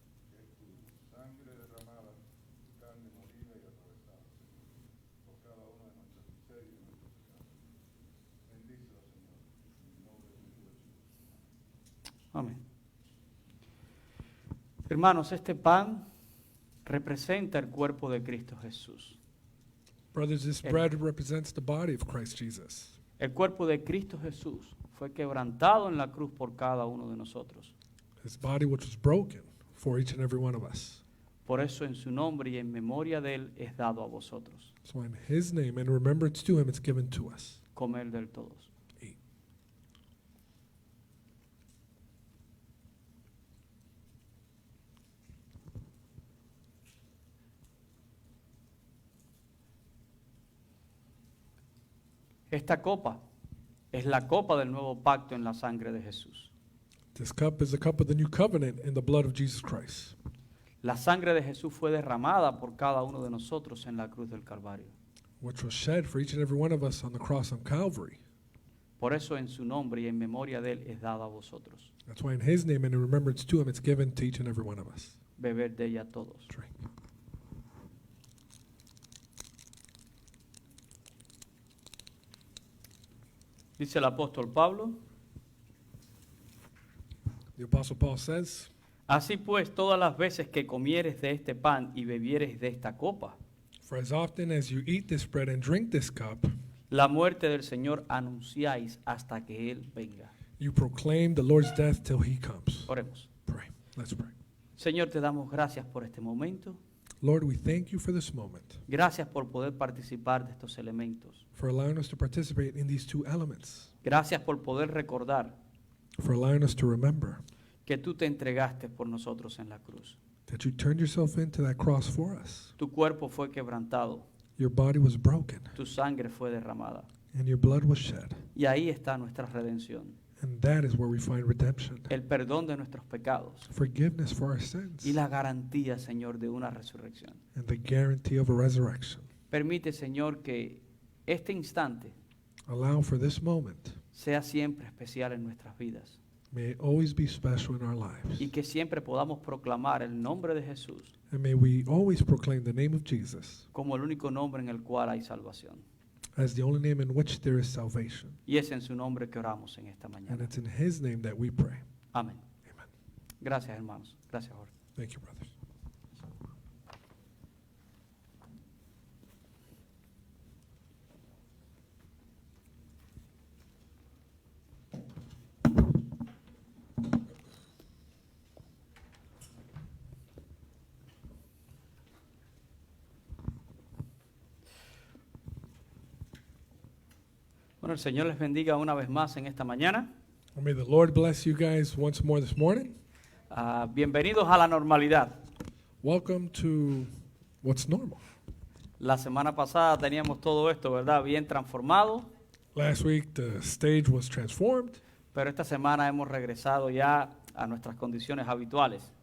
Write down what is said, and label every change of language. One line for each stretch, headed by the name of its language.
Spanish: Que es tu sangre derramada, tu carne molida y atravesada, Señor, por cada una de nuestras miserias y nuestros pecados. Bendícela, Señor, en el nombre de tu Hijo Jesús. Amén. Hermanos, este pan representa el cuerpo de Cristo Jesús.
English: Brothers, this bread represents the body of Christ Jesus.
Spanish: El cuerpo de Cristo Jesús fue quebrantado en la cruz por cada uno de nosotros.
English: His body which was broken for each and every one of us.
Spanish: Por eso en su nombre y en memoria de él es dado a vosotros.
English: So in his name and remembrance to him, it's given to us.
Spanish: Comer del todos.
English: Eat.
Spanish: Esta copa es la copa del nuevo pacto en la sangre de Jesús.
English: This cup is the cup of the new covenant in the blood of Jesus Christ.
Spanish: La sangre de Jesús fue derramada por cada uno de nosotros en la cruz del Calvario.
English: Which was shed for each and every one of us on the cross on Calvary.
Spanish: Por eso en su nombre y en memoria de él es dado a vosotros.
English: That's why in his name and in remembrance to him, it's given to each and every one of us.
Spanish: Beber de ella todos.
English: Drink.
Spanish: Dice el apóstol Pablo,
English: The Apostle Paul says,
Spanish: así pues todas las veces que comieres de este pan y bebieres de esta copa,
English: for as often as you eat this bread and drink this cup,
Spanish: la muerte del Señor anunciáis hasta que Él venga.
English: you proclaim the Lord's death till he comes.
Spanish: Oremos.
English: Pray. Let's pray.
Spanish: Señor, te damos gracias por este momento.
English: Lord, we thank you for this moment,
Spanish: Gracias por poder participar de estos elementos.
English: for allowing us to participate in these two elements,
Spanish: Gracias por poder recordar
English: for allowing us to remember
Spanish: que tú te entregaste por nosotros en la cruz.
English: that you turned yourself into that cross for us.
Spanish: Tu cuerpo fue quebrantado,
English: Your body was broken
Spanish: tu sangre fue derramada.
English: and your blood was shed.
Spanish: Y ahí está nuestra redención,
English: And that is where we find redemption,
Spanish: el perdón de nuestros pecados
English: forgiveness for our sins,
Spanish: y la garantía, Señor, de una resurrección.
English: and the guarantee of a resurrection.
Spanish: Permite, Señor, que este instante
English: Allow for this moment.
Spanish: sea siempre especial en nuestras vidas
English: May it always be special in our lives.
Spanish: y que siempre podamos proclamar el nombre de Jesús
English: And may we always proclaim the name of Jesus
Spanish: como el único nombre en el cual hay salvación.
English: as the only name in which there is salvation.
Spanish: Y es en su nombre que oramos en esta
English: And
Spanish: mañana.
English: it's in his name that we pray.
Spanish: Amén.
English: Amen.
Spanish: Gracias, hermanos. Gracias, Jorge.
English: Thank you, brothers.
Spanish: Bueno, el Señor les bendiga una vez más en esta mañana.
English: Well, may the Lord bless you guys once more this morning.
Spanish: Bienvenidos a la normalidad.
English: Welcome to what's normal.
Spanish: La semana pasada teníamos todo esto, ¿verdad? Bien transformado,
English: Last week, the stage was transformed,
Spanish: pero esta semana hemos regresado ya a nuestras condiciones habituales.